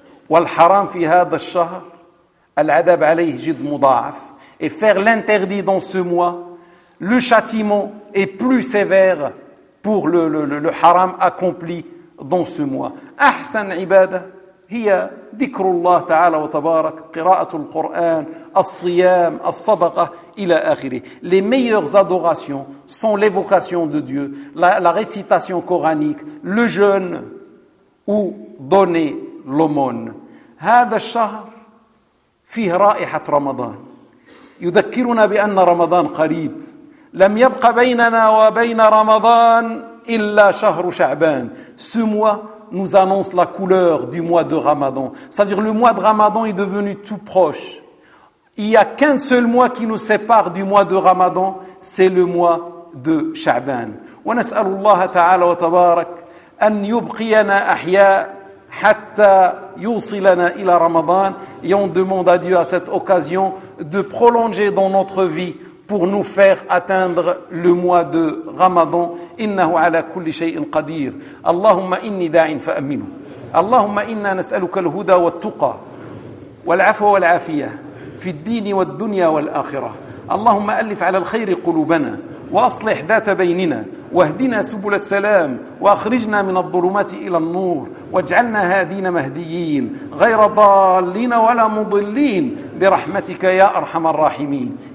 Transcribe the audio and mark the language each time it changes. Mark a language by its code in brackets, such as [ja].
[ar] والحرام في هذا الشهر العذاب عليه جد مضاعف [fr] et faire l'interdit dans ce mois [ar] le châtiment est plus sévère pour le haram accompli dans ce mois أحسن عبادة هي ذكر الله تعالى وتبارك قراءة القرآن الصيام الصدقة إلى آخره. [fr] Les meilleures adorations sont l'évocation de Dieu, la récitation coranique, le jeûne ou donner l'aumône. [ar] هذا الشهر فيه رائحة رمضان. يذكرنا بأن رمضان قريب. لم يبق بيننا وبين رمضان إلا شهر شعبان. [fr] Ce mois nous annonce la couleur du mois de Ramadan. C'est-à-dire le mois de Ramadan est devenu tout proche. Il n'y a qu'un seul mois qui nous sépare du mois de Ramadan, c'est le mois de Sha'ban. [ar] ونسأل الله تعالى وتبارك أن يبقينا أحياء حتى يوصلنا إلى رمضان. [fr] Et on demande à Dieu à cette occasion de prolonger dans notre vie pour nous faire atteindre le mois de Ramadan. [ar] إنه على كل شيء قدير. اللهم إني داع فأمنه. اللهم إنا نسألك الهدى والتقى والعفو والعافية في الدين والدنيا والآخرة. اللهم ألف على الخير قلوبنا وأصلح ذات بيننا واهدنا سبل السلام وأخرجنا من الظلمات إلى النور واجعلنا هادين مهديين غير ضالين ولا مضلين برحمتك يا أرحم الراحمين.